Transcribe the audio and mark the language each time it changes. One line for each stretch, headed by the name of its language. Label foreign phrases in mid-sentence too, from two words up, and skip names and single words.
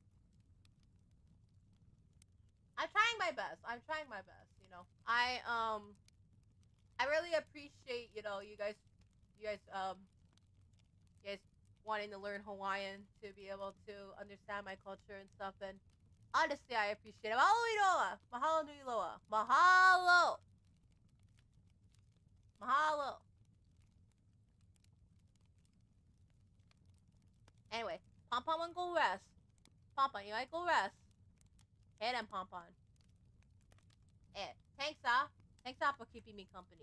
English: I'm trying my best. I really appreciate, you guys wanting to learn Hawaiian to be able to understand my culture and stuff. And honestly, I appreciate it.
Hawaiian: Mahalo iloa. Mahalo nui loa. Mahalo.
English: Anyway, Pompon won't go rest. Pompon, you might go rest. Hey then, Pompon. Thanks, Thanks, for keeping me company.